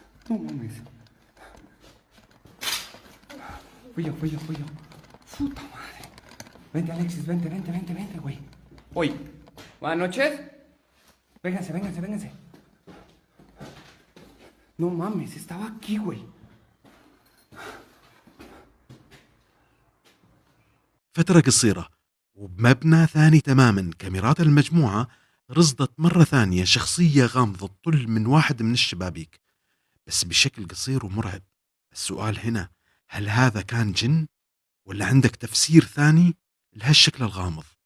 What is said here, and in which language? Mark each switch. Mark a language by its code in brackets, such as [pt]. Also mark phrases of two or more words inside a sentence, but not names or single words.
[es] No mames. Fui yo. Puta madre. Vente, Alexis, vente, güey. Oye, buenas noches. Vénganse. No mames, estaba aquí, güey. [ar] فترة قصيرة وبمبنى ثاني تماما، كاميرات المجموعة رصدت مرة ثانية شخصية غامضة تطل من واحد من الشبابيك، بس بشكل قصير ومرعب. السؤال هنا، هل هذا كان جن ولا عندك تفسير ثاني لهالشكل الغامض؟